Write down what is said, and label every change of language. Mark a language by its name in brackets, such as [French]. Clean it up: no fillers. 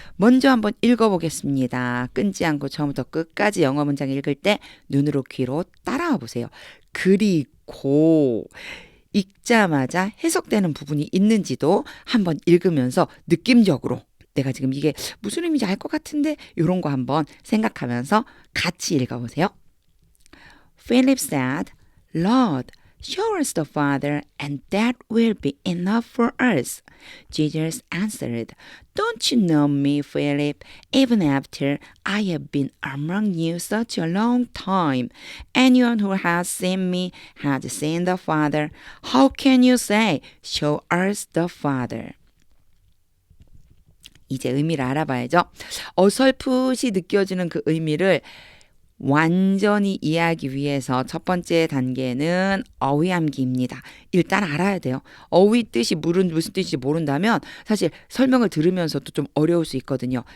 [Korean] 먼저 한번 읽어보겠습니다. 끊지 않고 처음부터 끝까지 영어 문장 읽을 때 눈으로 귀로 따라와 보세요. 그리고 읽자마자 해석되는 부분이 있는지도 한번 읽으면서 느낌적으로 내가 지금 이게 무슨 의미인지 알 것 같은데 이런 거 한번 생각하면서 같이 읽어보세요. [English] Philip said, Lord, show us the Father and that will be enough for us. Jesus answered, Don't you know me, Philip, even after I have been among you such a long time? Anyone who has seen me has seen the Father. How can you say, Show us the Father? [Korean] 이제 의미를 알아봐야죠. 어설프시 느껴지는 그 의미를 완전히 이해하기 위해서 첫 번째 단계는 어휘 암기입니다. 일단 알아야 돼요. 어휘 뜻이 무슨 뜻인지 모른다면 사실 설명을 들으면서도 좀 어려울 수 있거든요.